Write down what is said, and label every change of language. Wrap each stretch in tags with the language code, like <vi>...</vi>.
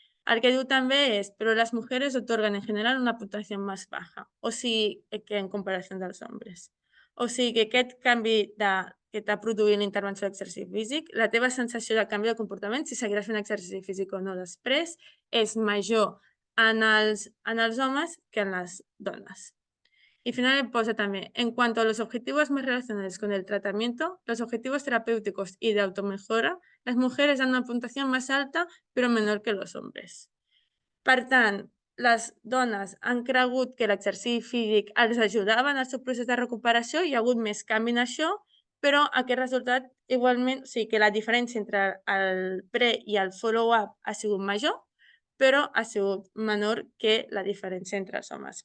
<ca>El que diu també és,</ca> <es>pero las mujeres otorgan en general una puntuación más baja,</es> <ca>o sigui que en comparació dels homes. O sigui que aquest canvi que t'ha produït la intervenció d'exercici físic, la teva sensació de canvi de comportament, si seguiràs fent exercici físic o no després, és major en els homes que en les dones.</ca> <es>Y finalmente</es> <ca>posa</ca> <es>también, en cuanto a los objetivos más relacionados con el tratamiento, los objetivos terapéuticos y de automejora, las mujeres dan una puntuación más alta</es> <ca>però</ca> <es>menor que los hombres.</es> <ca>Per tant, les dones han cregut que l'exercici físic els ajudava en el seu procés de recuperació, hi ha hagut més canvi en això, però aquest resultat igualment, o sigui que la diferència entre el pre i el follow-up ha sigut major, però ha sigut menor que la diferència entre els homes.</ca>